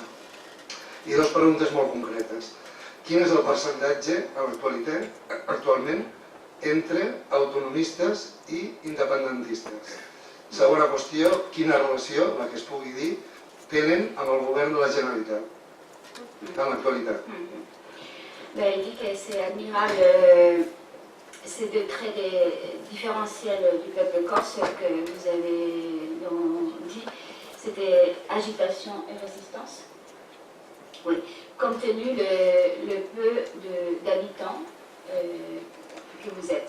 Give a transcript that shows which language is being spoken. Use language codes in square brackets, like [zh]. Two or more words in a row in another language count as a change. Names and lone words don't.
[ca] I dues preguntes molt concretes. Quin és el percentatge actualment entre autonomistes i independentistes? Segona qüestió, quina relació, la que es pugui dir, tenen amb el govern de la Generalitat en l'actualitat? Bé, [fr] il dit que c'est admirable ces deux traits différentiels du peuple corse que vous avez dit. C'était agitation et résistance. Oui, compte tenu le peu d'habitants que vous êtes.